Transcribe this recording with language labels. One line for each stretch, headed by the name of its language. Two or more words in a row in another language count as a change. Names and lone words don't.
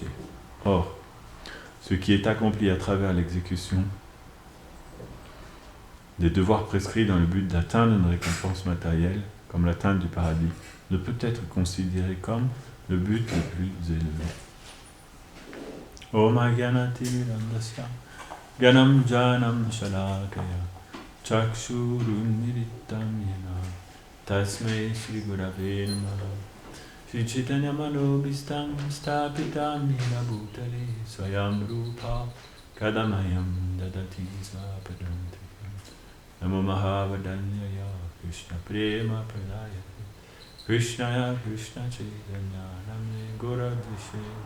French: Or, ce qui est accompli à travers l'exécution des devoirs prescrits dans le but d'atteindre une récompense matérielle, comme l'atteinte du paradis, ne peut être considéré comme le but le plus élevé.
Sanskrit: ॐ अज्ञानति मिरन्दस्य गनम् जनम् शलाकया चक्षुरुन्मिरितम् येन तस्मै श्री गुरवे नमः श्री चैतन्य मनोभिष्टम् स्तापितम् येन भूतले स्वयम् रूप कदमयम् ददाति स्वपदान्ते नमो महावदान्याय कृष्ण प्रेम प्रदाय कृष्णाय कृष्ण चैतन्य नाम्ने गोरद्विषे